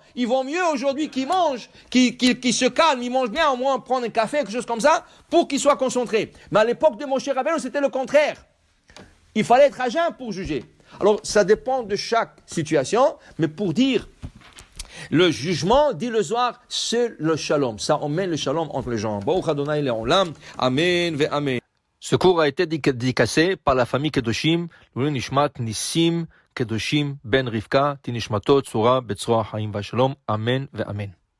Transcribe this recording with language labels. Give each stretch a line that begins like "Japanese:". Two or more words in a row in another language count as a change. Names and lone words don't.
French: Ils vont mieux aujourd'hui qu'ils mangent, qu'ils se calment, ils mangent bien, au moins prendre un café, quelque chose comme ça, pour qu'ils soient concentrés. Mais à l'époque de Moshe Rabbeinu, c'était le contraire. Il fallait être à jeun pour juger. Alors, ça dépend de chaque situation, mais pour dire, le jugement, dit le Zohar, c'est le shalom. Ça emmène le shalom entre les gens.
Hebrew: ברוך אדוני לעולם. אמן ואמן.
French: Ce cours a été dédicacé par la famille Kedoshim, Louis Nishmat Nissim Kedoshim Ben Rivka, Tinishmatot Surah Betzroa Haim Vashalom.
Hebrew: אמן ואמן.